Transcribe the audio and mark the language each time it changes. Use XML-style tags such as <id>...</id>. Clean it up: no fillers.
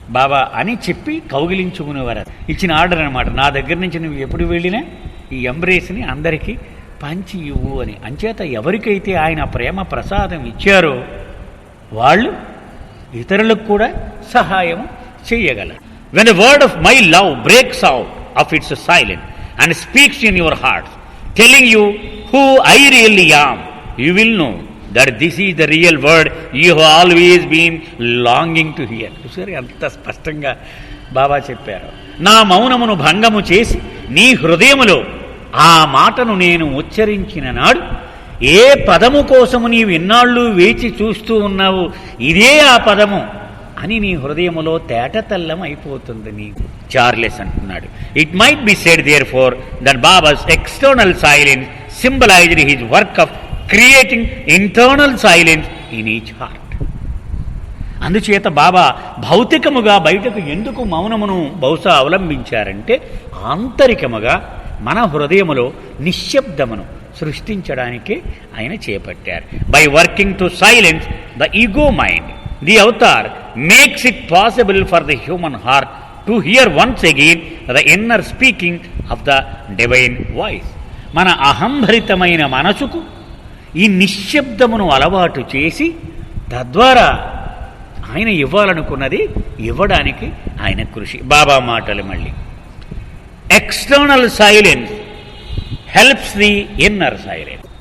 <te>బాబా అని చెప్పి కౌగిలించుకునేవారు. ఇచ్చిన ఆర్డర్ అనమాట, నా దగ్గర నుంచి నువ్వు ఎప్పుడు వెళ్ళినా ఈ ఎంబ్రేస్ని అందరికీ పంచి ఇవ్వు అని. అంచేత ఎవరికైతే ఆయన ప్రేమ ప్రసాదం ఇచ్చారో వాళ్ళు ఇతరులకు కూడా సహాయం చేయగలరు.</te> <en>When the word of my love breaks out of its silent and speaks in your heart telling you who I really am, you will know that this is the real word you have always been longing to hear.</en> <te>చూసారు ఎంత స్పష్టంగా బాబా చెప్పారు. నా మౌనమును భంగము చేసి నీ హృదయములో ఆ మాటను నేను ఉచ్చరించిన నాడు ఏ పదము కోసము నీవు ఇన్నాళ్ళు వేచి చూస్తూ ఉన్నావు ఇదే ఆ పదము అని నీ హృదయములో తేటతల్లం అయిపోతుంది నీకు. చార్లెస్ అంటున్నాడు,</te> <en>It might be said therefore that Baba's external silence symbolised his work of creating internal silence in each heart.</en> <te>అందుచేత బాబా భౌతికముగా బయటకు ఎందుకు మౌనమును బహుశా అవలంబించారంటే ఆంతరికముగా మన హృదయములో నిశ్శబ్దమును సృష్టించడానికి ఆయన చేపట్టారు.</te> <en>By working to silence the ego mind, the avatar makes it possible for the human heart to hear once again the inner speaking of the divine voice.</en> <te>మన అహంభరితమైన మనసుకు ఈ నిశ్శబ్దమును అలవాటు చేసి తద్వారా ఆయన ఇవ్వాలనుకున్నది ఇవ్వడానికి ఆయన కృషి. బాబా మాటలు మళ్ళీ,</te> <en>External silence helps the inner silence.</en>